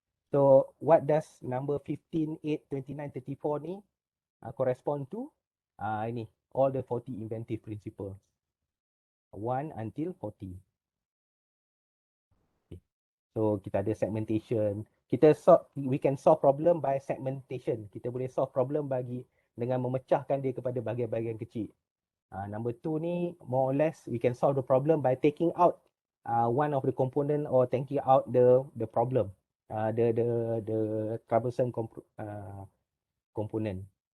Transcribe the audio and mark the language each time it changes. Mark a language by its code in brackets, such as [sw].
[en] So what does number 15, 8, 29, 34 ni correspond to? Ini all the 40 inventive principles. 1 until 40. [ms] Okay. So kita ada segmentation. [en] We can solve problem by segmentation. [ms] Kita boleh [en] solve problem [ms] dengan memecahkan dia kepada bahagian-bahagian kecil. [en] Number 2 ni more or less we can solve the problem by taking out one of the component or taking out the problem, the troublesome component.